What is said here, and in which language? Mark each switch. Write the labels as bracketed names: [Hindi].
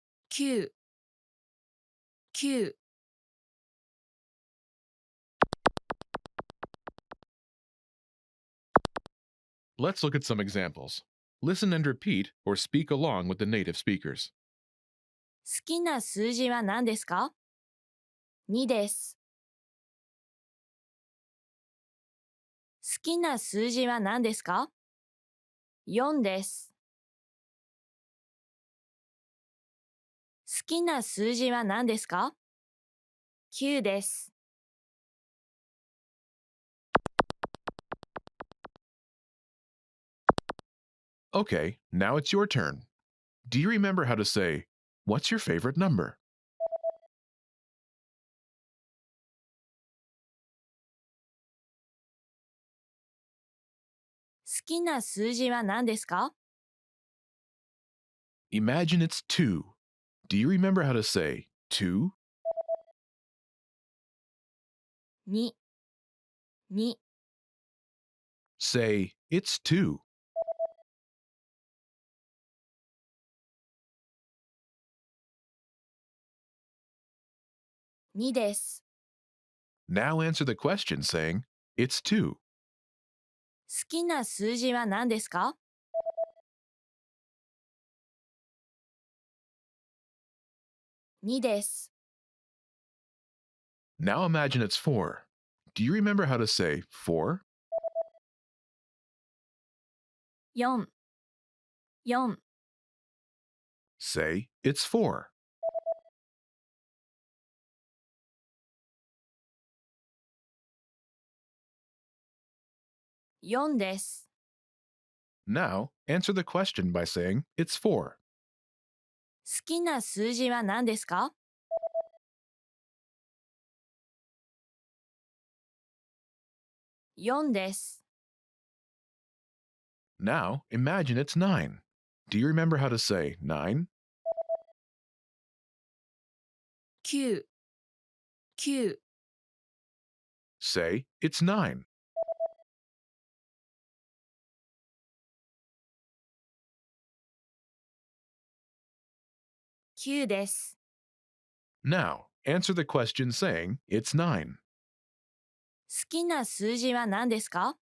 [Japanese] 9。 9。 [English] Let's look at some examples. Listen and repeat or speak along with the native speakers. [Japanese] 好きな数字は何ですか ?2 です。好きな数字は何ですか ?4 です。好きな数字は何ですか ?9 です。 [English] Okay, now it's your turn. Do you remember how to say, what's your favorite number? [Japanese] 好きな数字は何ですか [English] Imagine it's 2. Do you remember how to say 2? [Japanese] 2。 2。 [English] Say, it's 2. [Japanese] 2です。 [English] Now answer the question saying, it's 2. [Japanese] 好きな数字は何ですか ?2 です。 [English] Now imagine it's 4. Do you remember how to say four? [Japanese] 4、4、 [English] Say it's four. [Japanese] 4です。 [English] Now, answer the question by saying it's four. [Japanese] 好きな数字は何ですか？ 4です。 [English] Now, imagine it's nine. Do you remember how to say nine? [Japanese] 9、9、 [English] Say it's nine. [Japanese] 9です。 [English] Now, answer the question saying it's nine. [Japanese] 好きな数字は何ですか？